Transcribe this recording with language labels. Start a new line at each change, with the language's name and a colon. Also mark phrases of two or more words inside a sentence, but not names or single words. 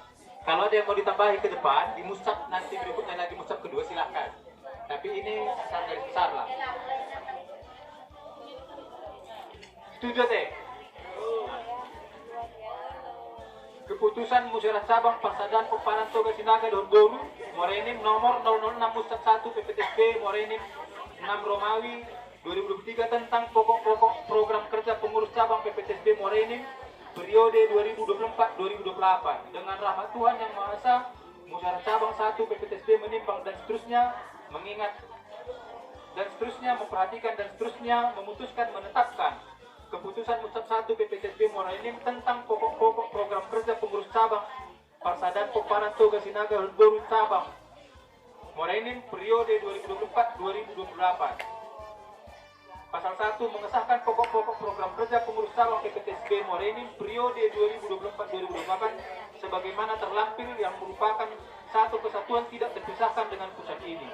Indonesian: Kalau ada yang mau ditambahi ke depan, di musab nanti berikutnya lagi musab kedua silakan. Tapi ini garis besar lah. Setuju teh? Keputusan Musyawarah Cabang Pasadan Popanan Toga Sinaga Dohot Boru Morenim nomor 006 Musab 1 PPTSB Morenim 6 Romawi 2023 tentang pokok-pokok program kerja pengurus cabang PPTSB Morenim periode 2024-2028 dengan rahmat Tuhan Yang Maha Esa, Musyawarah Cabang 1 PPTSB menimbang dan seterusnya mengingat dan seterusnya memperhatikan dan seterusnya memutuskan menetapkan keputusan Musab 1 PPTSB Morenim tentang pokok-pokok program kerja pengurus cabang Parsadan Popanan Toga Sinaga Dohot Boru cabang Morenim periode 2024-2028. Pasal 1 mengesahkan pokok-pokok program kerja pengurus cabang PPTSB Morenim periode 2024-2028 sebagaimana terlampir yang merupakan satu kesatuan tidak terpisahkan dengan pusat ini.